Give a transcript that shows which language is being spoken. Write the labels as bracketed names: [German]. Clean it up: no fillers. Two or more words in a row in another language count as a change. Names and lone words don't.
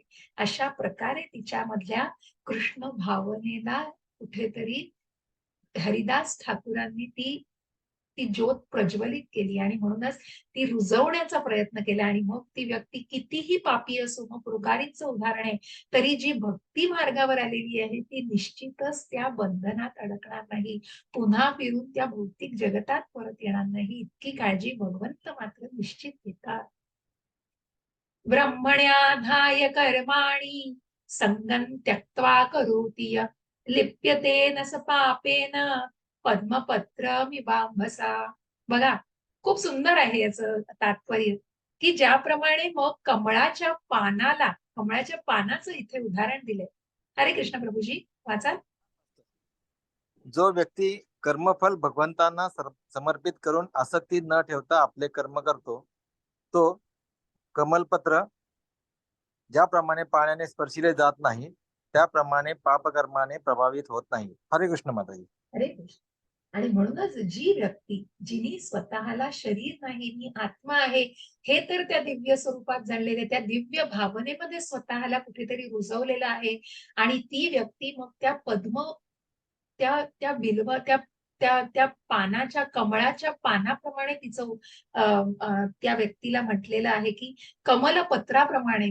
[Marathi] अशा प्रकारे तिच्यामधल्या कृष्ण भावनेला कुठेतरी हरिदास ठाकूरांनी ती ती ज्योत प्रज्वलित केली आणि म्हणूनच ती रुजवण्याचा प्रयत्न केला. आणि मग ती व्यक्ती कितीही पापी असो, मग मृगारीचं उदाहरण आहे, तरी जी भक्ती मार्गावर आलेली आहे ती निश्चितच त्या बंधनात अडकणार नाही, पुन्हा फिरून त्या भौतिक जगतात परत येणार नाही, इतकी काळजी भगवंत मात्र निश्चित घेतात. [Sanskrit] ब्रह्मण्याधाय कर्माणि संगं त्यक्त्वा करोति यः लिप्यते स पापेन पद्मपत्रमिवाम्भसा. [Marathi] बघा, खूप सुंदर आहे याचं तात्पर्य, की ज्याप्रमाणे मग कमळाच्या पानाचं इथे उदाहरण दिलंय. हरे कृष्ण प्रभूजी, वाचा. जो व्यक्ती कर्मफल भगवंतांना समर्पित करून आसक्ती न ठेवता आपले कर्म करतो, तो कमलपत्र ज्याप्रमाणे पाण्याने स्पर्शिले जात नाही, त्याप्रमाणे पापकर्माने प्रभावित होत नाही. हरे कृष्ण माताजी. हरे कृष्ण. आणि म्हणूनच जी व्यक्ती, जिनी स्वतःला शरीर नाही, मी आत्मा आहे, हे तर त्या दिव्य स्वरूपात जाणलेले, त्या दिव्य भावनेमध्ये स्वतःला कुठेतरी रुजवलेलं आहे, आणि ती व्यक्ती मग त्या त्या त्या पानाच्या कमळाच्या पानाप्रमाणे तिचं त्या व्यक्तीला म्हटलेलं आहे की कमलपत्राप्रमाणे.